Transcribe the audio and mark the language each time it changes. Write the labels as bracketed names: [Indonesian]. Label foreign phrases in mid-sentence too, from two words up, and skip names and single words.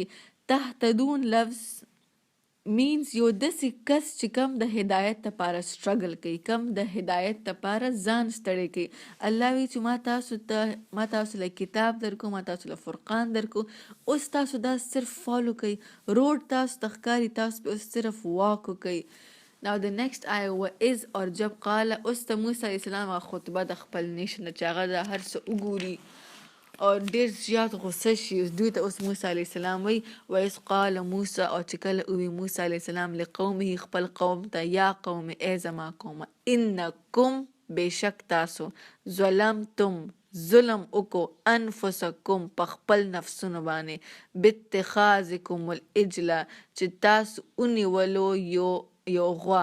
[Pashto] تهتدون لفظ مینز یو داسې کس چې کم د هدایت دپاره سټرګل کوي، کم د هدایت دپاره ځان ستړی کوي. الله وایي چې ما تاسو له کتاب درکو، ما تاسو له فرقان درکو، اوس تاسو دا صرف فالو کوئ، روډ تاسو ته ښکاري، تاسو پې اوس صرف واک وکئ. [English] Now the next [Arabic] آیه وإذ [Urdu] اور جب [English] قال، [Pashto] اوس ته موسی علیه السلام هغه خطبه د خپل نیشن چې هغه د هر څه وګوري او ډېر زیات غصه شي. دوی ته اوس موسی علیه السلام وایي [Arabic] وإذ قال موسی، [Pashto] او چې کله ووایي موسی علیه السلام لقومه خپل قوم ته، [Arabic] یا قوم [Pashto] ای زما قومه، انکم بېشک تاسو، ظلمتم ظلم وکړو، انفسکم په خپل نفسونو باندې، [Arabic] باتخاذکم العجله [Pashto] چې تاسو ونیولو یو غوا.